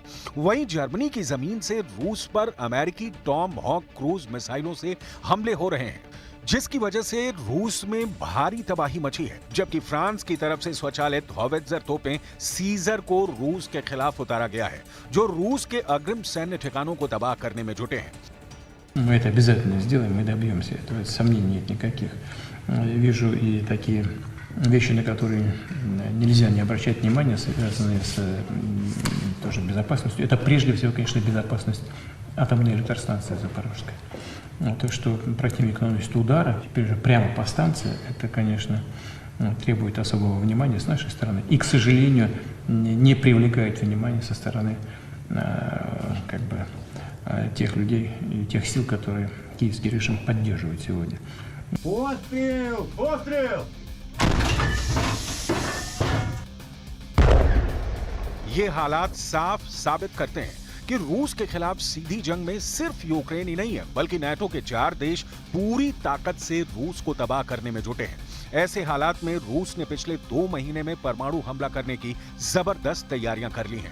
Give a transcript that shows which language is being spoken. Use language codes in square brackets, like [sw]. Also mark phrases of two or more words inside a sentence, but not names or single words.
[hi] वहीं जर्मनी की जमीन से रूस पर अमेरिकी टॉम हॉक क्रूज मिसाइलों से हमले हो रहे हैं, जिसकी वजह से रूस में भारी तबाही मची है। जबकि फ्रांस की तरफ से स्वचालित हॉवित्जर तोपें सीजर को रूस के खिलाफ उतारा गया है, जो रूस के अग्रिम सैन्य ठिकानों को तबाह करने में जुटे हैं। [ru] Мы это обязательно сделаем, мы добьемся этого, сомнений нет никаких. Вижу и такие вещи, на которые нельзя не обращать внимания, связанные с тоже безопасностью. Это прежде всего, конечно, безопасность атомной электростанции Запорожской. То, что противник наносит удара, теперь же прямо по станции, это, конечно, требует особого внимания с нашей стороны. И, к сожалению, не привлекает внимания со стороны тех людей и тех сил, которые киевский режим поддерживает сегодня. Пострел! Пострел! [hi] ये हालात साफ साबित करते हैं कि रूस के खिलाफ सीधी जंग में सिर्फ यूक्रेन ही नहीं है, बल्कि नाटो के 4 देश पूरी ताकत से रूस को तबाह करने में जुटे हैं। ऐसे हालात में रूस ने पिछले 2 महीने में परमाणु हमला करने की जबरदस्त तैयारियां कर ली हैं।